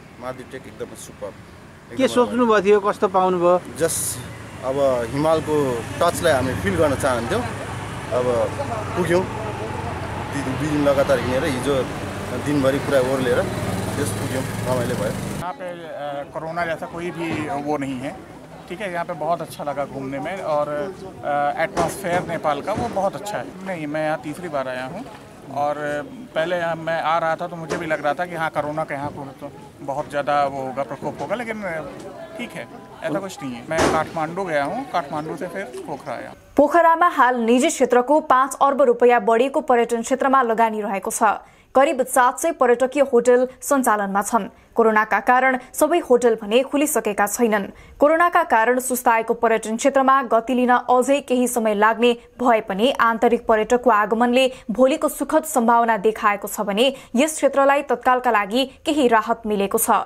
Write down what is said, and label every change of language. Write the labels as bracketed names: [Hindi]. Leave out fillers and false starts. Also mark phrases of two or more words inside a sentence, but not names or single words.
[Nepali] मार्दी ट्रेक एकदम सुपर। के सोच्नु भयो थियो, कस्तो पाउनु भयो? जस्ट अब हिमालको टचलाई हामी फिल गर्न चाहन्थ्यौँ। अब पुग्यौँ। दुई दिन लगातार हिँडेर हिजो दिनभरि पुरा ओर्लेर त्यस पुग्यौँ। रमाइलो भयो। [Hindi] यहाँ पे कोरोना जैसा कोई भी वो नहीं है। ठीक है, यहाँ पे बहुत अच्छा लगा घूमने में और एटमॉस्फेयर नेपाल का वो बहुत अच्छा है। नहीं, मैं यहाँ तीसरी बार आया हूँ और पहले यहाँ मैं आ रहा था तो मुझे भी लग रहा था कि हाँ कोरोना का यहाँ तो बहुत ज़्यादा वो होगा, प्रकोप होगा, लेकिन ठीक है, ऐसा कुछ नहीं है। मैं काठमाडौँ गया हूँ, काठमाडौँ से फिर पोखरा आया। [Nepali] पोखरामा हाल निजी क्षेत्रको 5 अर्ब रुपैयाँ बढीको पर्यटन क्षेत्रमा लगानी रहेको छ। करिब 700 पर्यटकीय होटल सञ्चालनमा छन्। कोरोनाका कारण सबै होटल भने खुलिसकेका छैनन्। कोरोनाका कारण सुस्ताएको पर्यटन क्षेत्रमा गति लिन अझै केही समय लाग्ने भए पनि आन्तरिक पर्यटकको आगमनले भोलिको सुखद सम्भावना देखाएको छ भने यस क्षेत्रलाई तत्कालका लागि केही राहत मिलेको छ।